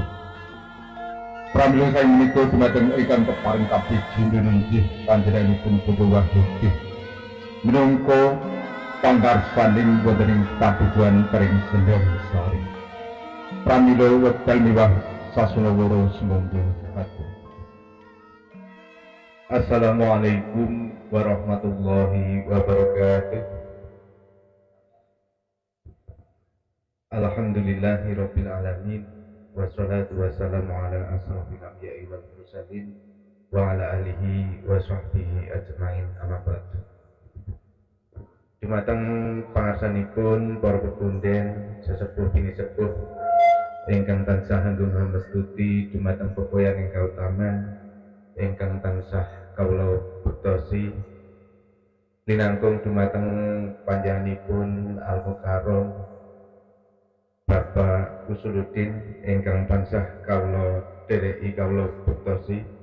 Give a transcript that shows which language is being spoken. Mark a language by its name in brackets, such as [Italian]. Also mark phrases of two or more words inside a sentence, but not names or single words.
[Javanese] Pramila sang menika dumateng ingkang keparing kapiji denenjih panjenenganipun putra Wahyudi minangka panggarsaning wonten ing padukuhan Pring Sendang Sari. Pramila wekdal miwah sasunawara sumangga katur. [Arabic] السلام عليكم ورحمة الله وبركاته. الحمد لله رب العالمين والصلاة والسلام على أشرف الأنبياء والمرسلين وعلى آله وصحبه أجمعين أما بعد. [Javanese] Dumateng pangarsanipun para pepunden sesepuh bini sepuh ingkang tansah anggung hamestuti dumateng pepoyan ing kautaman ingkang tansah kawula bektosi linangkung dumateng panjenenganipun Al-Mukarram Bapak Usuluddin ingkang tansah kawula dereki kawula bektosi